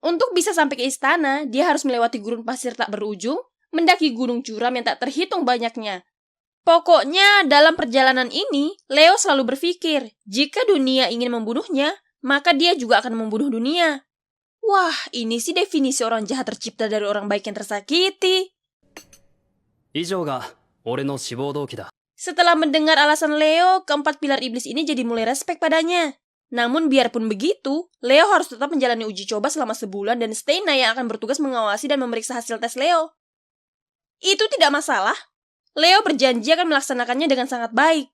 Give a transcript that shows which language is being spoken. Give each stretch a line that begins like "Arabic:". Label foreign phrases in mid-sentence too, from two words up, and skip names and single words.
Indonesian: Untuk bisa sampai ke istana, dia harus melewati gurun pasir tak berujung, mendaki gunung curam yang tak terhitung banyaknya. Pokoknya, dalam perjalanan ini, Leo selalu berpikir, jika dunia ingin membunuhnya, maka dia juga akan membunuh dunia. Wah, ini sih definisi orang jahat tercipta dari orang baik yang tersakiti.
Japanese: 以上が俺の志望動機だ。
Indonesian: Setelah mendengar alasan Leo, keempat pilar iblis ini jadi mulai respek padanya. Namun biarpun begitu, Leo harus tetap menjalani uji coba selama sebulan dan Steina yang akan bertugas mengawasi dan memeriksa hasil tes Leo. Itu tidak masalah. Leo berjanji akan melaksanakannya dengan sangat baik.